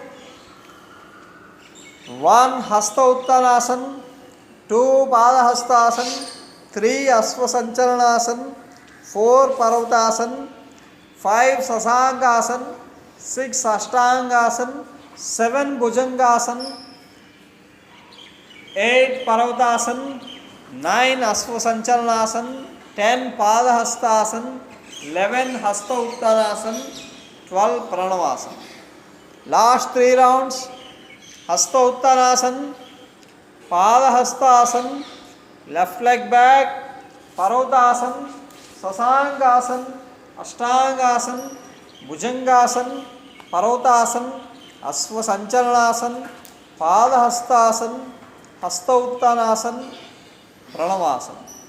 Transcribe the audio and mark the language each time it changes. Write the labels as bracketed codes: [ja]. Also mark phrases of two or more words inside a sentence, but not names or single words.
[en] 1 హస్త ఉత్తానాసన్, 2 పాదహస్తాసన్, 3 అశ్వసంచలనాసన్, 4 పర్వతాసన్, 5 శశాంకాసన్, 6 అష్టాంగాసన్, 7 భుజంగాసన్, 8 పర్వతాసన్, 9 అశ్వసంచలనాసన్, 10 పాదహస్తాసన్, 11 హస్త ఉత్తానాసన్, 12 Pranavasana. Last 3 rounds. Hasta Uttanasana, Pada Hastasana, left leg back, Parvatasana, Sasangasana, Ashtangasana, Bhujangasana, Parvatasana, Asva Sanchalanasana, Pada Hastasana, Hasta Uttanasana, Pranavasana.